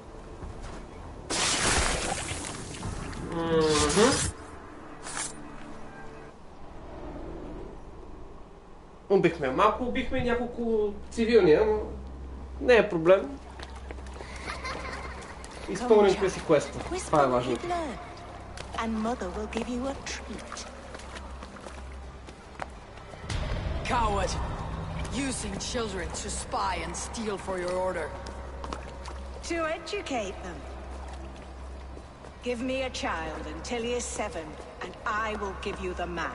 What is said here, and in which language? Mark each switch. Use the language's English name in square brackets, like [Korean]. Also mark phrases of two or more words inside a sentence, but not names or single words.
[Bulgarian] Убихме малко, убихме няколко цивилни, но не е проблем. Изпълнихме си квеста. Това е важно. [English] And Mother will give you a treat. Coward! Using children to spy and steal for your order. To educate them. Give me a child until he is 7, and I will give you the man.